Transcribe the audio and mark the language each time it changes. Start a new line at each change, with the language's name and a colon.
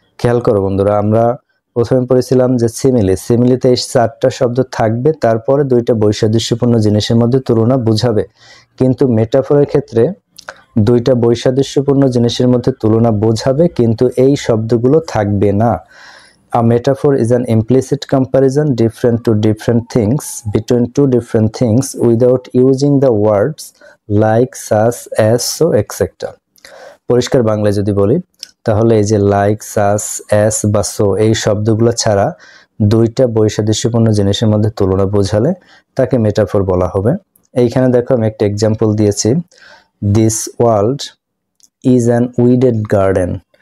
Bangla: খেয়াল করো বন্ধুরা, আমরা প্রথমে পড়েছিলাম যে সিমিলিতে এই চারটা শব্দ থাকবে, তারপরে দুইটা বৈসাদৃশ্যপূর্ণ জিনিসের মধ্যে তুলনা বোঝাবে। কিন্তু মেটাফোরের ক্ষেত্রে দুইটা বৈসাদৃশ্যপূর্ণ জিনিসের মধ্যে তুলনা বোঝাবে, কিন্তু এই শব্দগুলো থাকবে না।
English: A metaphor is an implicit comparison different to different things between two different things without using the words like, such, as, so, etc.
Bangla: পরিষ্কার বাংলায় যদি বলি তাহলে এই যে লাইক, সাচ, অ্যাস বা সো এই শব্দগুলো ছাড়া দুইটা বৈসাদৃশ্যপূর্ণ জিনিসের মধ্যে তুলনা বোঝালে তাকে মেটাফোর বলা হবে। এইখানে দেখো আমি একটা এক্সাম্পল দিয়েছি,
English: This world is unweeded garden.